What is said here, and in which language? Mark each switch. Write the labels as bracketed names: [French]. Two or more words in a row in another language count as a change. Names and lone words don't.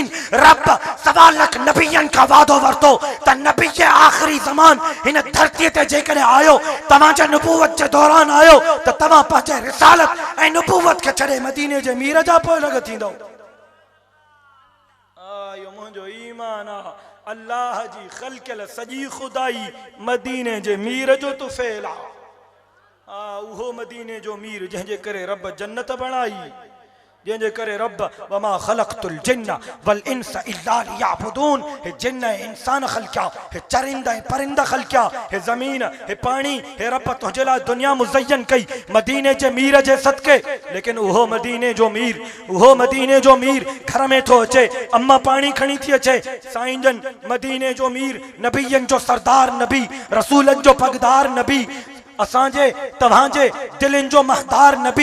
[Sindhi] रब 1.25 लाख नबियनि खां वादो वरतो त नबी जे आख़िरी ज़मान हिन धरतीअ ते जेकॾहिं आयो, तव्हांजे नुबुवत जे दौरान आयो त तव्हां पंहिंजे रिसालत ऐं नुबुवत खे छॾे मदीने जे मीर जा पोइ लॻ थींदो। इहो मुंहिंजो ईमान आ। अल्लाह जी ख़लक़ियल सॼी ख़ुदाई मदीने जे मीर जो तुफ़ैल आ। उहो मदीने जो मीर जंहिंजे करे रब जन्नत बणाई, जंहिंजे करे रब [Arabic] وما خلقت الجن والإنس إلا ليعبدون, [Sindhi] हे जिन्न ऐं इंसान ख़लक़िया, हे चरिंदा ऐं परिंदा ख़लक़िया, हे ज़मीन, हे पाणी, हे रब तुंहिंजे लाइ दुनिया मुज़य्यन कई मदीने जे मीर जे सदके। लेकिन उहो मदीने जो मीर, उहो मदीने जो मीर घर में थो अचे, अम्मा पाणी खणी थी अचे। साईं जन मदीने जो मीर, नबियनि जो सरदार नबी, रसूलनि जो पगदार नबी, असांजे तव्हांजे दिलनि जो महदार नबी,